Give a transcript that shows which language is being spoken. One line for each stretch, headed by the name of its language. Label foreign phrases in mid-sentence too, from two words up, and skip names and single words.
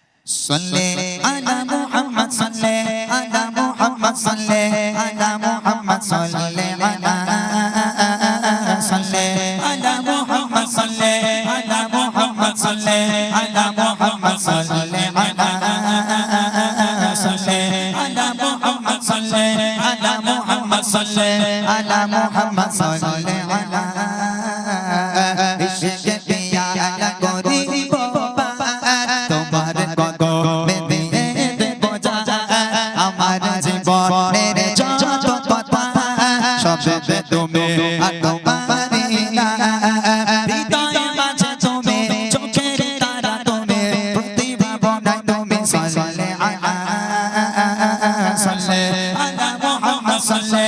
Arabic: صلی علی محمد صلی علی محمد صلی علی محمد صلی علی صلی علی محمد صلی علی محمد صلی علی محمد صلی علی صلی علی محمد صلی علی محمد صلی علی محمد صلی علی
Bangla: ইশকে পিয়ালা করিব তোমার কদমে দিয়ে দেব যা আমার জীবনের যত কথা সব তুমি আর তোমারই না হৃদয় মাঝে তুমি চোখের তারা তুমি প্রতিভা বনাই তুমি
Arabic: صل على صل على محمد صل